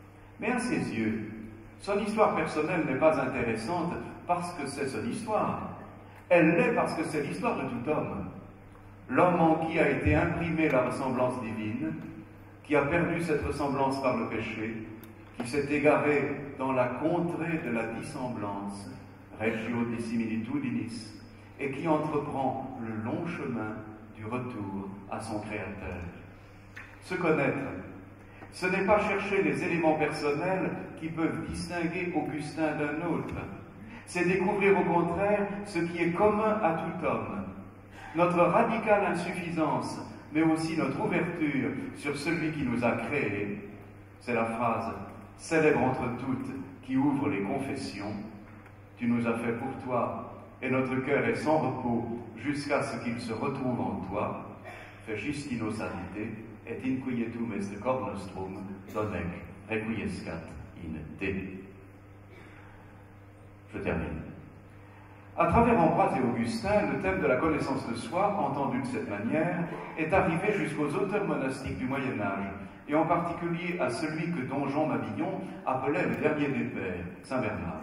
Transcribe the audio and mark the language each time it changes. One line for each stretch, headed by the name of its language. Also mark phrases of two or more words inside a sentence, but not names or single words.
French: Mais à ses yeux, Son histoire personnelle n'est pas intéressante parce que c'est son histoire. Elle l'est parce que c'est l'histoire de tout homme. L'homme en qui a été imprimée la ressemblance divine, qui a perdu cette ressemblance par le péché, qui s'est égaré dans la contrée de la dissemblance,
Latin: regio dissimilitudinis,
French: et qui entreprend le long chemin du retour à son Créateur. Se connaître, ce n'est pas chercher les éléments personnels qui peuvent distinguer Augustin d'un autre, c'est découvrir au contraire ce qui est commun à tout homme, notre radicale insuffisance, mais aussi notre ouverture sur celui qui nous a créés. C'est la phrase célèbre entre toutes qui ouvre les confessions. Tu nous as fait pour toi, et notre cœur est sans repos jusqu'à ce qu'il se retrouve en toi.
Latin: Fecistino salite, et inquietum est cor nostrum, donec requiescat in te.
French: Je termine. À travers Ambroise et Augustin, le thème de la connaissance de soi, entendu de cette manière, est arrivé jusqu'aux auteurs monastiques du Moyen-Âge, et en particulier à celui que don Jean Mabillon appelait le dernier des pères, Saint Bernard.